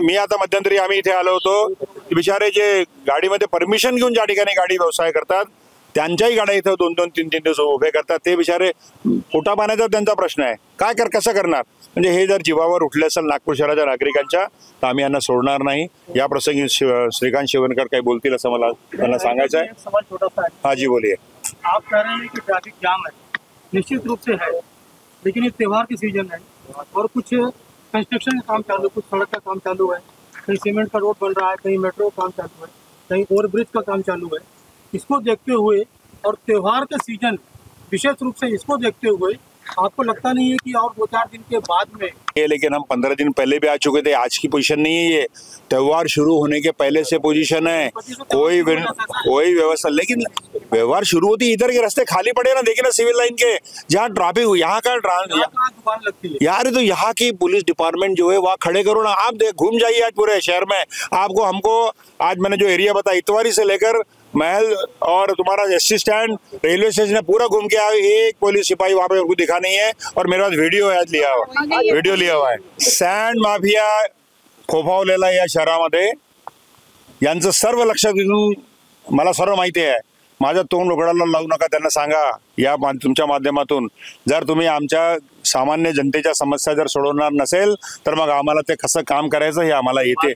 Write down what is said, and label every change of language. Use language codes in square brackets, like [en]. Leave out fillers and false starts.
[mr] मी आता मध्यंतरी आम्ही इथे आलो होतो, बिचारे जे गाडीमध्ये परमिशन घेऊन ज्या ठिकाणी गाडी व्यवसाय करतात त्यांच्याही गाड्या इथं 2-2, 3-3 दिवस उभे करतात। ते बिचारे पोटा पाण्याचा त्यांचा प्रश्न आहे, कसं करणार? म्हणजे हे जर जीवावर उठले असेल नागपूर शहराच्या नागरिकांच्या तर आम्ही यांना सोडणार नाही। या प्रसंगी श्रीकांत शिवनकर काही बोलतील असं मला त्यांना सांगायचं आहे। [hi] सवाल छोटा सा है। हाँ जी बोलिए। आप कह रहे हैं कि ट्रैफिक जाम है, निश्चित रूप से है, लेकिन ये त्योहार की सीजन है और कुछ कंस्ट्रक्शन का काम चालू, कुछ सड़क का काम चालू है, कहीं सीमेंट का रोड बन रहा है, कहीं मेट्रो का काम चालू है, कहीं ओवरब्रिज का काम चालू है। इसको देखते हुए और त्योहार का सीजन विशेष रूप से इसको देखते हुए आपको लगता नहीं है कि और 2-4 दिन के बाद में ये, लेकिन हम 15 दिन पहले भी आ चुके थे। आज की पोजीशन नहीं है, ये त्योहार शुरू होने के पहले से पोजीशन है। कोई व्यवस्था, लेकिन व्यवहार शुरू होती इधर के रास्ते खाली पड़े ना, देखिए ना सिविल लाइन के जहाँ ट्रैफिक यहाँ का दुकान लगती है यार, तो यहाँ की पुलिस डिपार्टमेंट जो है वहाँ खड़े करो ना। आप घूम जाइए आज पूरे शहर में, आपको हमको आज मैंने जो एरिया बताया इतवारी से लेकर महल और तुम्हारा एसटी स्टैंड रेलवे स्टेशन पूरा घूम के आए, एक पुलिस सिपाही वहां पे दिखा नहीं है। और मेरे पास वीडियो आज वीडियो लिया हुआ है। [mr] सँड माफिया फोफावलेला या शहरामध्ये यांचं सर्व लक्षात घेऊन मला सर्व माहिती आहे। माझं तोंड उघडायला लावू नका, त्यांना सांगा या तुमच्या माध्यमातून, जर तुम्ही आमच्या सामान्य जनतेच्या समस्या जर सोडवणार नसेल तर मग आम्हाला ते कसं काम करायचं हे आम्हाला येते।